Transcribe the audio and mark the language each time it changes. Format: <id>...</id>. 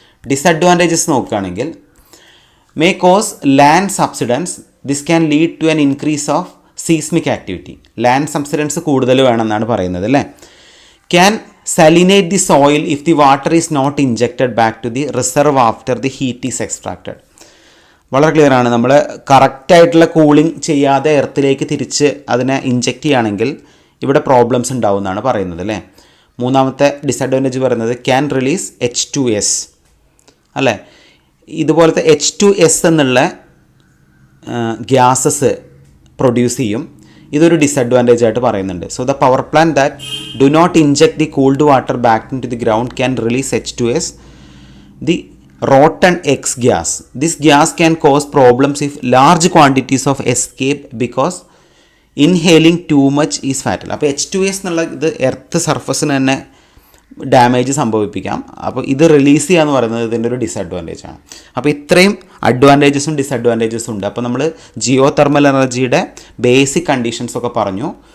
<ml>Disadvantages നോക്കുകയാണെങ്കിൽ</ml> <en>may cause land subsidence. This can lead to an increase of seismic activity.</en> <ml>Land subsidence കൂടുതൽ വേണമെന്നാണ് പറയുന്നത് അല്ലേ.</ml> <en>Can salinate the soil if the water is not injected back to the reserve after the heat is extracted.</en> <ml>വളരെ clear ആണ്, നമ്മൾ കറക്റ്റായിട്ടുള്ള cooling ചെയ്യാതെ എർത്തിലേക്ക് തിരിച്ച് അതിനെ ഇഞ്ചെക്റ്റ് ചെയ്യുകയാണെങ്കിൽ ഇവിടെ പ്രോബ്ലംസ് ഉണ്ടാവുമെന്നാണ് പറയുന്നത് അല്ലേ. മൂന്നാമത്തെ ഡിസഡ്വാൻറ്റേജ് പറയുന്നത്</ml> <en>can release H2S</en> <ml>അല്ലേ. ഇതുപോലത്തെ H2S എന്നുള്ള ഗ്യാസസ് പ്രൊഡ്യൂസ് ചെയ്യും. ഇതൊരു ഡിസഡ്വാൻറ്റേജ് ആയിട്ട് പറയുന്നുണ്ട്.</ml> <en>So the power plant that do not inject the cooled water back in to the ground can release H2S, ദി rotten X gas. This gas can cause problems if large quantities of escape because inhaling too much is fatal.</en> <ml>അപ്പോൾ H2S എന്നുള്ള ഇത് earth സർഫസിന് തന്നെ damage സംഭവിപ്പിക്കാം. അപ്പോൾ ഇത് release ചെയ്യുക എന്ന് പറയുന്നത് ഇതിൻ്റെ ഒരു ഡിസഡ്വാൻറ്റേജ് ആണ്. അപ്പോൾ ഇത്രയും അഡ്വാൻറ്റേജസും ഡിസഡ്വാൻറ്റേജസും ഉണ്ട്. അപ്പോൾ നമ്മൾ ജിയോ തെർമൽ എനർജിയുടെ ബേസിക് കണ്ടീഷൻസ് ഒക്കെ പറഞ്ഞു.</ml>